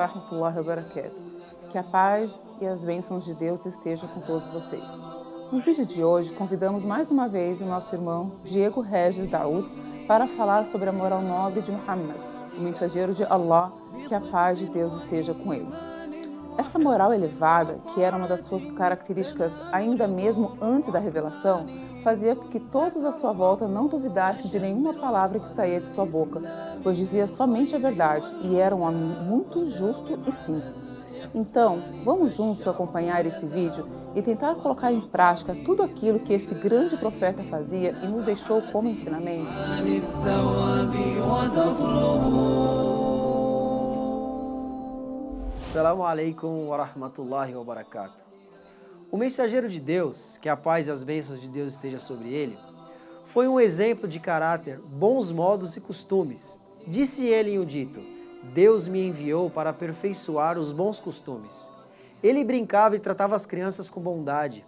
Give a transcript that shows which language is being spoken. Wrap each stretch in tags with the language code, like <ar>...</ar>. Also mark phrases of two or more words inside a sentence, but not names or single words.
<ar>ورحمة الله وبركاته.</ar> <pt>Que a paz e as bênçãos de Deus estejam com todos vocês. No vídeo de hoje, convidamos mais uma vez o nosso irmão Diego Regis Daoud para falar sobre a moral nobre de Muhammad, o mensageiro de Allah, que a paz de Deus esteja com ele. Essa moral elevada, que era uma das suas características ainda mesmo antes da revelação, fazia com que todos à sua volta não duvidassem de nenhuma palavra que saía de sua boca, pois dizia somente a verdade e era um homem muito justo e simples. Então, vamos juntos acompanhar esse vídeo e tentar colocar em prática tudo aquilo que esse grande profeta fazia e nos deixou como ensinamento.</pt> <ar>السلام عليكم ورحمة الله وبركاته.</ar> <pt>O mensageiro de Deus, que a paz e as bênçãos de Deus estejam sobre ele, foi um exemplo de caráter, bons modos e costumes. Disse ele em um dito: Deus me enviou para aperfeiçoar os bons costumes. Ele brincava e tratava as crianças com bondade.</pt>